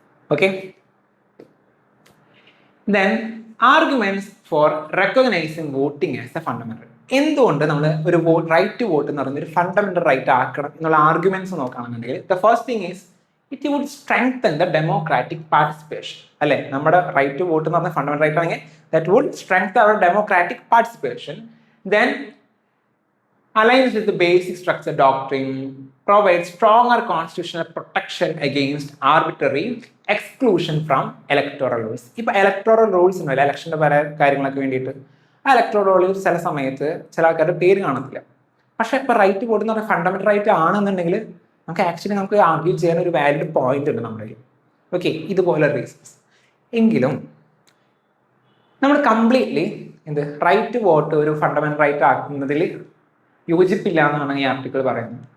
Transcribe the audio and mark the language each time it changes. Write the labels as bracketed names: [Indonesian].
[English] Okay, then arguments for recognising voting as a fundamental. [Malayalam] എന്തുകൊണ്ട് നമ്മൾ ഒരു റൈറ്റ് ടു വോട്ട് എന്ന് പറയുന്നത് ഒരു ഫണ്ടമെന്റൽ റൈറ്റ് ആക്കണം എന്നുള്ള ആർഗ്യുമെന്റ്സ് നോക്കുകയാണെന്നുണ്ടെങ്കിൽ [English] The first thing is it would strengthen the democratic participation. [Malayalam] അല്ലെ, നമ്മുടെ റൈറ്റ് ടു വോട്ട് എന്ന് പറഞ്ഞ ഫണ്ടമെന്റൽ റൈറ്റ് ആണെങ്കിൽ [English] That would strengthen our democratic participation. Then aligns with the basic structure doctrine, provides stronger constitutional protection against arbitrary exclusion from electoral rules. [Malayalam] ഇപ്പോൾ electoral rules ഉണ്ടല്ലോ, ഇലക്ഷൻ്റെ പല കാര്യങ്ങളൊക്കെ വേണ്ടിയിട്ട് ആ ഇലക്ടറൽ റൂൾസ് ചില സമയത്ത് ചില ആൾക്കാരുടെ പേര് കാണത്തില്ല. പക്ഷെ ഇപ്പോൾ റൈറ്റ് വോട്ട് എന്ന് പറഞ്ഞാൽ ഫണ്ടമെന്റൽ റൈറ്റ് ആണെന്നുണ്ടെങ്കിൽ നമുക്ക് ആർഗ്യൂ ചെയ്യാൻ ഒരു വാലിഡ് പോയിന്റ് ഉണ്ട് നമ്മുടെ. ഓക്കെ, ഇതുപോലെ റീസൺസ്. എങ്കിലും നമ്മൾ കംപ്ലീറ്റ്ലി റൈറ്റ് വോട്ട് ഒരു ഫണ്ടമെന്റൽ റൈറ്റ് ആക്കുന്നതിൽ യോജിപ്പില്ല എന്നാണ് ഈ ആർട്ടിക്കിൾ പറയുന്നത്.